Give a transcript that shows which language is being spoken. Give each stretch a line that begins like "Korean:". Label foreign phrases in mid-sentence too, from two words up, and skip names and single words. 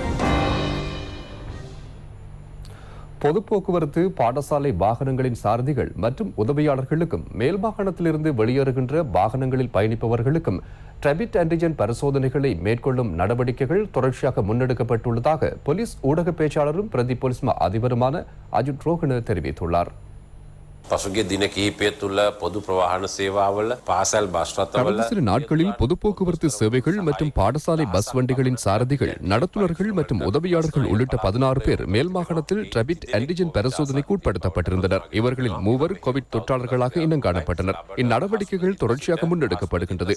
Tamil: பொது போக்குவரத்து, பாடசாலை வாகனங்களின் சாரதிகள் மற்றும் உதவியாளர்களுக்கும் மேல் மாகாணத்திலிருந்து வெளியேறுகின்ற வாகனங்களில் பயணிப்பவர்களுக்கும்
English: rapid antigen
Tamil: பரிசோதனைகளை மேற்கொள்ளும் நடவடிக்கைகள் தொடர்ச்சியாக முன்னெடுக்கப்பட்டுள்ளதாக போலீஸ் ஊடக பேச்சாளரும் பிரதி போலீஸ் மா அதிபருமான அஜித் ரோஹன தெரிவித்துள்ளார்.
Sinhala: පසුගිය දින කිහිපය තුළ පොදු ප්‍රවාහන සේවාවල පාසල් බස් රථවල
Tamil: கடந்த சில நாட்களில் பொது போக்குவரத்து சேவைகள் மற்றும் பாடசாலை பஸ் வண்டிகளின் சாரதிகள், நடத்துனர்கள் மற்றும் உதவியாளர்கள் உள்ளிட்ட 16 பேர் மேல் மாகாணத்தில்
English: rapid antigen
Tamil: பரிசோதனைக்கு உட்படுத்தப்பட்டிருந்தனர். இவர்களில் 3 கோவிட் தொற்றாளர்களாக இனம் காணப்பட்டனர். இந்நடவடிக்கைகள் தொடர்ச்சியாக முன்னெடுக்கப்படுகின்றது.